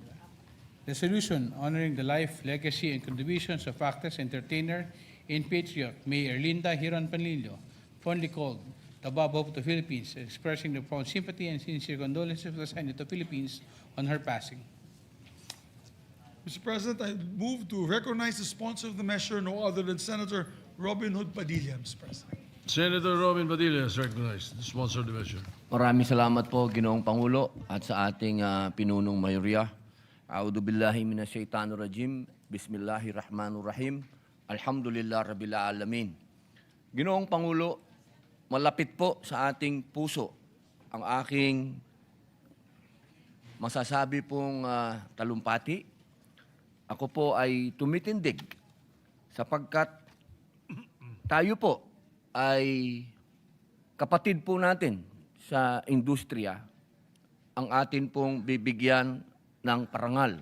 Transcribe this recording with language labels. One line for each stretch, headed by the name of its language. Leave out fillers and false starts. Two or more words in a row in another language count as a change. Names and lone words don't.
English: Resolution honoring the life, legacy, and contributions of actress, entertainer, and patriot May Erlinda Hiron Panlilio, fondly called the above hope of the Philippines, expressing the profound sympathy and sincere condolences of the Senate of the Philippines on her passing. Mr. President, I move to recognize the sponsor of the measure, no other than Senator Robin Hood Padilla, Mr. President. Senator Robin Padilla is recognized to sponsor the measure.
Filipino: Maraming salamat po, Ginoong Pangulo, at sa ating pinunong mayorya.
Arabic: أعوذ بالله من الشيطان الرجيم. بسم الله الرحمن الرحيم. الحمد لله رب العالمين.
Filipino: Ginoong Pangulo, malapit po sa ating puso ang aking masasabi pong talumpati. Ako po ay tumitindig sapagkat tayo po ay kapatid po natin sa industriya, ang atin pong bibigyan ng parangal.